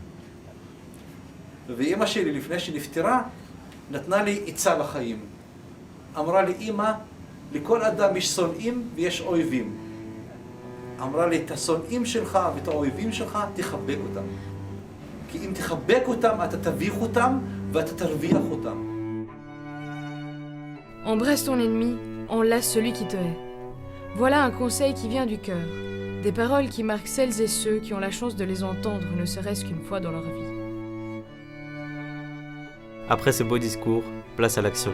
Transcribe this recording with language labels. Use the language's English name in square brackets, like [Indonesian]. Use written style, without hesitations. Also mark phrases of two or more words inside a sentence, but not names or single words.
[Hebrew] ואמא שלי לפני שנפטרה נתנה לי עצה לחיים. אמרה לי, אמא, לכל אדם יש שונאים ויש אויבים. אמרה לי, את השונאים שלך ואת האויבים שלך תחבק אותם. כי אם תחבק אותם אתה תביך אותם ואתה תרוויח אותם. [French] Embrasse ton ennemi, enlace celui qui te hait. Voilà un conseil qui vient du cœur, des paroles qui marquent celles et ceux qui ont la chance de les entendre ne serait-ce qu'une fois dans leur vie. Après ce beau discours, place à l'action.